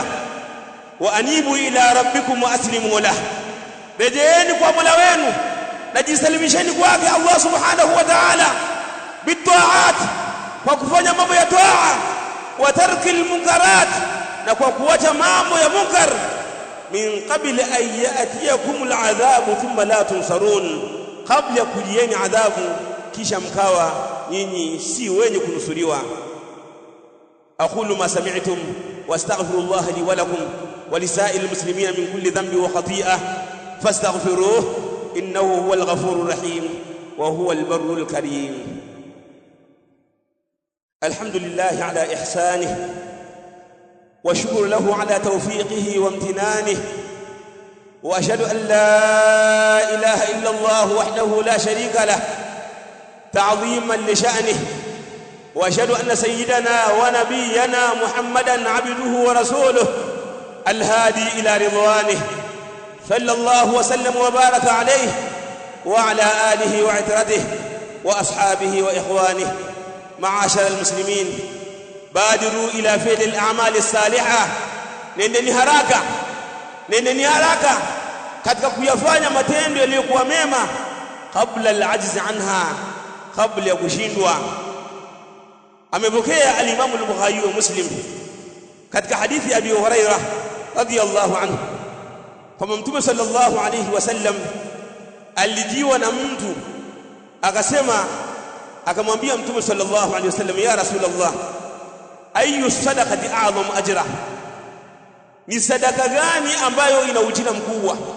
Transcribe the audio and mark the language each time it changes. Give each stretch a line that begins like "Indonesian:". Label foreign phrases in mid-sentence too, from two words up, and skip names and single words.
Arabic: وأنيبوا إلى ربكم وأسلموا له,
Swahili: rejeeni kwa Mola wenu na jisalimisheni kwake
Arabic: الله سبحانه وتعالى بالطاعات,
Swahili: kwa kufanya mambo ya toa,
Arabic: وترك المنكرات,
Swahili: na kwa kuacha mambo ya munkar,
Arabic: من قبل أن يأتيكم العذاب ثم لا تنصرون,
Swahili: kabla kujieni adhabu kisha mkawa nyinyi si wenye kunusuriwa.
Arabic: أقول ما سمعتم وأستغفر الله لي ولكم ولسائر المسلمين من كل ذنب وخطيئة فاستغفروه إنه هو الغفور الرحيم وهو البر الكريم. الحمد لله على إحسانه والشكر له على توفيقه وامتنانه وأشهد أن لا إله إلا الله وحده لا شريك له تعظيما لشأنه وأشهد أن سيدنا ونبينا محمدا عبده ورسوله الهادي إلى رضوانه صلى الله وسلم وبارك عليه وعلى آله وعترته وأصحابه وإخوانه. معاشر المسلمين، بادروا إلى فعل الأعمال الصالحة.
Swahili: nendeni haraka katika kuyafanya matendo yaliyokuwa mema, kabla
Arabic: العجز عنها,
Swahili: kabla ya kushindwa. Amepokea al-Imam al-Bukhari wa Muslim katika hadithi Abi Hurairah
Arabic: رضي الله عنه
Swahili: kwamba Mtume
Arabic: صلى الله عليه وسلم
Swahili: alijiwa na mtu akasema, akamwambia Mtume
Arabic: صلى الله عليه وسلم, يا رسول الله أي الصدقة أعظم أجرا,
Swahili: ni sadaka gani ambayo ina ujira mkubwa?